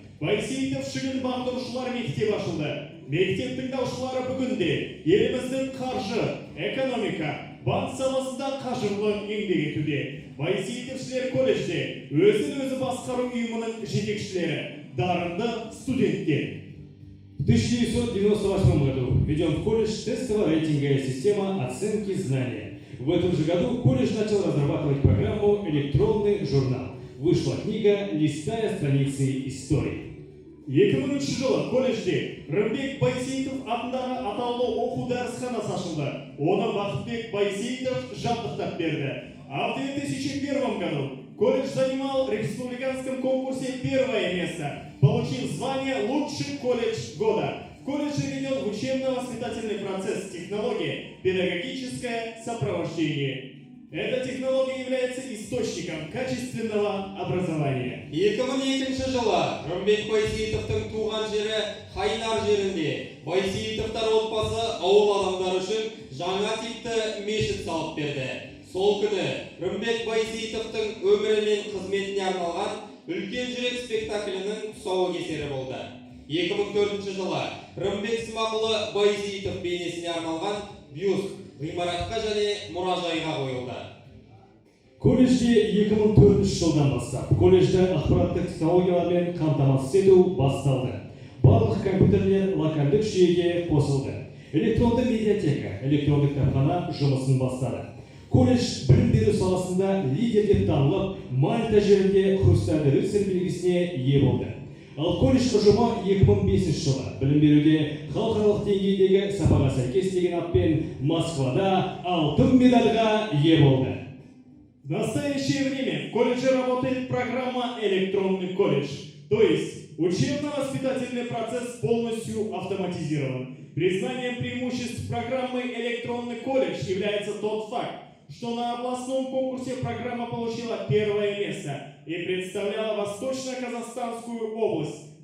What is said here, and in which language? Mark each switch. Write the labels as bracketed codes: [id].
[kk] Байсеитов шүгін бағдырушылар мектеп ашылды. Мектеп тыңдаушылары бүгінде еліміздің қаржы, экономика, банк саласында қажырлы еңбек етуде. Байсеитовшілер колледжде өзін-өзі басқару ұйымының жетекшілері, дарынды студенттер. [ru] В 1998 году введен в колледж тестово-рейтинговая система оценки знания. В этом же году колледж начал разрабатывать программу «Электронный журнал». Вышла книга «Листая страницы истории». [kk] 2003 жылы колледжде Рымбек Байсеитов атындағы атаулы оқу дәрісханасы ашылды. Оны Бақытбек Байсеитов жабдықтап берді. [ru] А в 2001 году колледж занимал в республиканском конкурсе первое место, получив звание «Лучший колледж года». В колледже ведет учебно-воспитательный процесс технологии «Педагогическое сопровождение». Эта технология является источником качественного образования. [kk] 2002 жылы Рымбек Байсеитовтың туған жері Хайнар жерінде Байсеитовтар отбасы ауыл адамдары үшін жаңа типті мешіт салып берді. Сол күні Рымбек Байсеитовтың өмірі мен қызметіне арналған үлкен жүрек спектаклінің тұсаукесері болды. 2004 жылы Рымбек Смағұлы Байсеитов бейнесіне арналған бюст ғимаратқа және мұражайға қойылды. Колледжде 2004 жылдан бастап колледжді ақпараттық технологиялармен қамтамасыз ету басталды. Барлық компьютерлер локальдық жүйеге қосылды. Электронды медиатека, электронды кітапхана жұмысын бастады. Колледж білім беру саласында лидер деп танылып, Мальта жерінде Хрустальный рыцарь белгісіне ие болды. Ал колледж ұжымы 2005 жылы білім беруде халықаралық деңгейдегі сапаға сәйкес деген атпен Москвада алтын медальға ие болды. [ru] В настоящее время в колледже работает программа «Электронный колледж», то есть учебно-воспитательный процесс полностью автоматизирован. Признанием преимуществ программы «Электронный колледж» является тот факт, что на областном конкурсе программа получила первое место и представляла Восточно-Казахстанскую область